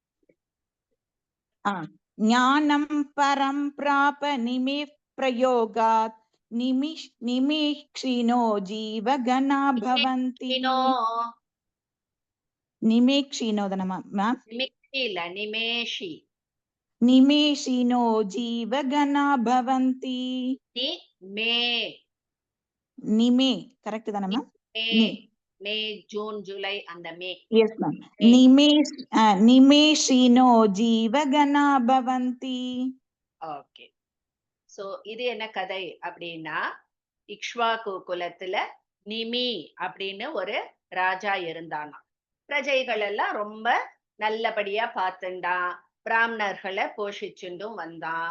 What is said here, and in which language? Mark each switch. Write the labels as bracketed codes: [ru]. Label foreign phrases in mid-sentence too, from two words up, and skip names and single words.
[sa] ज्ञानं परं प्राप निमिः प्रयोगात् निमीक्षिनो जीवगणा भवन्ति निमीक्षिनो मैम निमेषि निमेषिनो जीवगणा भवन्ति निमे करेक्ट [ta] தான மேம் மே ஜூன் ஜூலை அந்த மே [en] yes ma'am [sa] निमेषिनो जीवगणा भवन्ति [ta] ஓகே. சோ இது என்ன கதை அப்படின்னா இக்ஷ்வாகு குலத்துல நிமி அப்படின்னு ஒரு ராஜா இருந்தானா. பிரஜைகள் எல்லாம் ரொம்ப நல்லபடியா பார்த்துண்டான், பிராமணர்களை போஷிச்சுண்டும் வந்தான்.